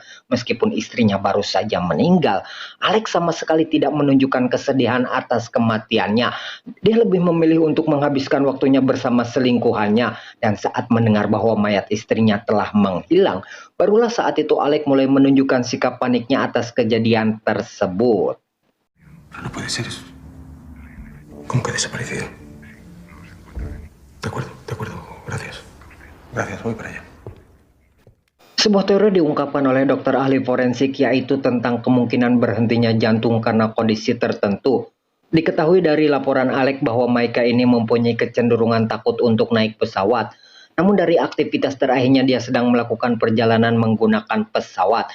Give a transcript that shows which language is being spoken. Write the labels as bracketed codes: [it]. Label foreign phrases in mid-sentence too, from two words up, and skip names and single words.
[id] Meskipun istrinya baru saja meninggal, Alec sama sekali tidak menunjukkan kesedihan atas kematiannya. Dia lebih memilih untuk menghabiskan waktunya bersama selingkuhannya. Dan saat mendengar bahwa mayat istrinya telah menghilang, barulah saat itu Alec mulai menunjukkan sikap paniknya atas kejadian tersebut. [es] No puede ser eso. ¿Cómo que ha desaparecido? De acuerdo, gracias. Gracias, voy para allá. [id] Sebuah teori diungkapkan oleh dokter ahli forensik, yaitu tentang kemungkinan berhentinya jantung karena kondisi tertentu. Diketahui dari laporan Alec bahwa Maika ini mempunyai kecenderungan takut untuk naik pesawat. Namun dari aktivitas terakhirnya dia sedang melakukan perjalanan menggunakan pesawat.